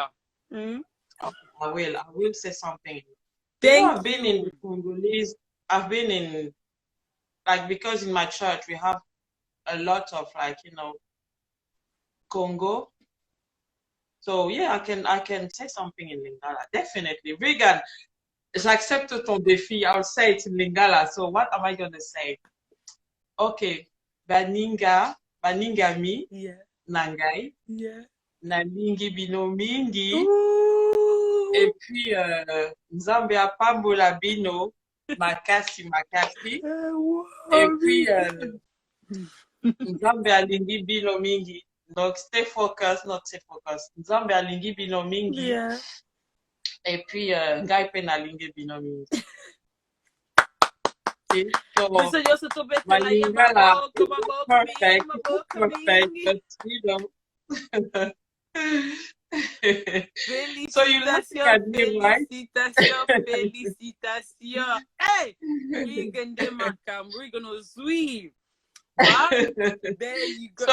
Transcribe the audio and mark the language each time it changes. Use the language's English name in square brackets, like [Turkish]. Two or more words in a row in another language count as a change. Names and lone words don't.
[English] I will say something. I've been in Congolese. I've been in, like, because in my church we have a lot of, like, you know, Congo. So yeah, I can say something in Lingala. Definitely. Regan, [French] j'accepte ton défi. [English] I'll say it in Lingala. So what am I gonna say? Okay. [Lingala] Baningami. Nangai. Nalingi bino mingi. [French] Et puis, [Lingala] Nzambe apambola bino, makasi. [French] Et puis, [Lingala] Nzambe alingi bino mingi. [English] Donc, stay focused, not stay focused. [Lingala] Nzambe alingi bino mingi. [French] Et puis, [Lingala] ngai pe nalingi bino mingi. [English] Okay, so, Malingala, perfect, but you know. So you look at me, right? Félicitations. Hey, Regan Demakam, we're gonna sweep. Wow. There you go.